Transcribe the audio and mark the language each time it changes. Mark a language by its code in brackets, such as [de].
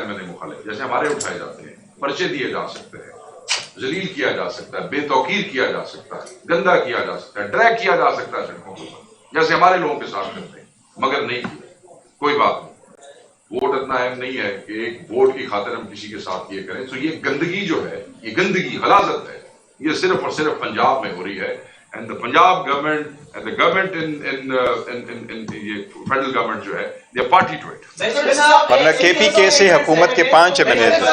[ur] MLA مخالف جیسے ہمارے اٹھائے جاتے ہیں، پرچے دیے جا سکتے ہیں، ذلیل کیا جا سکتا ہے، بے توقیر کیا جا سکتا ہے، گندا کیا جا سکتا ہے، ڈریگ کیا جا سکتا ہے سڑکوں پر جیسے ہمارے لوگوں کے ساتھ کرتے ہیں، مگر نہیں کیا. کوئی بات نہیں، ووٹ اتنا اہم نہیں ہے کہ ایک ووٹ کی خاطر ہم کسی کے ساتھ یہ کریں. تو یہ گندگی جو ہے، یہ گندگی غلاظت ہے، یہ صرف اور صرف پنجاب میں ہو رہی ہے. [en] And the Punjab government and the government in [ur] یہ فیڈرل گورنمنٹ جو ہے [en] they are party to it. [ur] ورنہ KPK سے حکومت کے 5 MLA